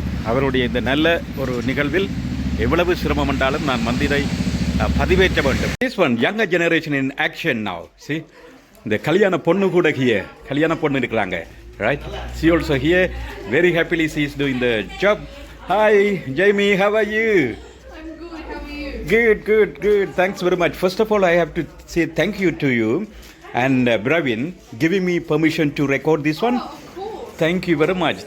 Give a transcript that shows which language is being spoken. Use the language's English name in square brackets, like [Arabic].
[Tamil] அவருடைய இந்த நல்ல ஒரு நிகழ்வில் எவ்வளவு சிரமம் என்றாலும் நான் இதை பதிவேற்ற வேண்டும். [English] This one younger generation in action now. [Tamil] See, இந்த கல்யாண பொண்ணு கூட கல்யாண பொண்ணு இருக்கிறாங்க. [English] Right? She also here. Very happily she is doing the job. Hi, Jamie, how are you? I'm good. How are you? Good. Thanks very much. First of all, I have to say thank you to you and Bravin giving me permission to record this one. Oh, of course. Thank you very much.